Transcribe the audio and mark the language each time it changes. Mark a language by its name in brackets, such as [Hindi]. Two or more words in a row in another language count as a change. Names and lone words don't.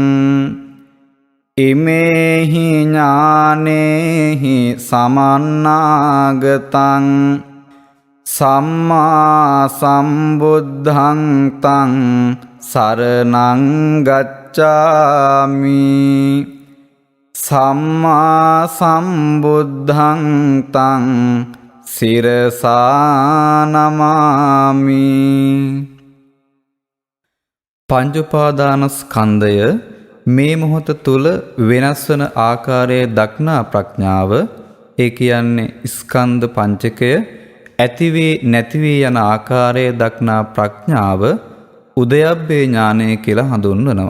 [Pali] ඉමේහි ඥානේහි සමන්නාගතං සම්මා සම්බුද්ධං තං සරණං ගච්ඡාමි සම්මා සම්බුද්ධං තං සිරසා නමාමි. [Sinhala] පංච උපාදානස්කන්ධය මේ මොහොත තුල වෙනස් වන ආකාරය දක්නා ප්‍රඥාව, ඒ කියන්නේ ස්කන්ධ පංචකය ඇති වී නැති වී යන ආකාරය දක්නා ප්‍රඥාව උදයබ්බේ ඥානය කියලා හඳුන්වනවා.